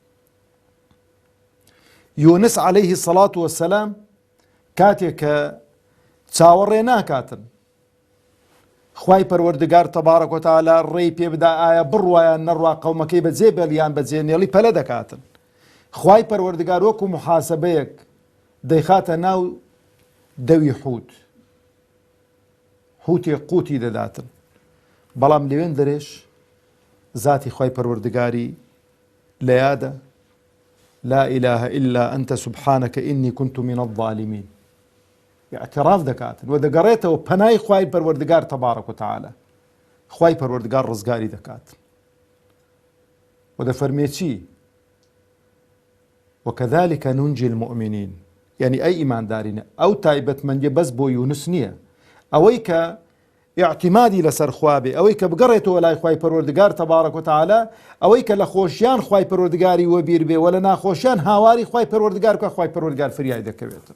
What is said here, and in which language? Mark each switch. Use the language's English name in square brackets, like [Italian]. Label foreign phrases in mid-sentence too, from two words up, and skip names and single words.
[Central Kurdish] یونس [Arabic] عەلەیهی سەڵات وەسەلام [Central Kurdish] کاتێک کە چاوەڕێ ناکاتن، خوای پەروەردگار [Arabic] تەبارەک و تەعالا [Central Kurdish] ڕێی پێ بدا ئایا بڕوایان نەڕوا قەومەکەی بەجێ بێڵیان بەجێ نێڵی پەلە دەکاتن. خوای پەروەردگار وەکو محاسەبەیەک دەیخاتە ناو دەوی حوت، حوتێک قوتی دەداتن. بەڵام لەوێن دەرێش ذاتی خوای پەروەردگاری لە یادە [Arabic] لا إله إلا أنت سبحانك إني كنت من الظالمين. [Central Kurdish] اعتراف دەکاتن و دەگەڕێتەوە پەنای خوای پەروەردگار [Arabic] تەبارەک و تەعالا. [Central Kurdish] خوای پەروەردگار ڕزگاری دەکات و دەفەرمێ چی؟ [Arabic] وكذلك ننجي المؤمنين. [Central Kurdish] يعني ئەی ئیماندارینە ئەو تایبەتمەندیە بەس بۆ یونس نییە، ئەوەی کە ئیعتیمادی لەسەر خوا بێ، ئەوەی کە بگەڕێتەوە لای خوای پەروەردگار [Arabic] تەبارەک و تەعالا، [Central Kurdish] ئەوەی کە لە خۆشیان خوای پەروەردگاری وەبیر بێ و لە ناخۆشیان هاواری خوای پەروەردگار بکە، خوای پەروەردگار فریای دەکەوێتن.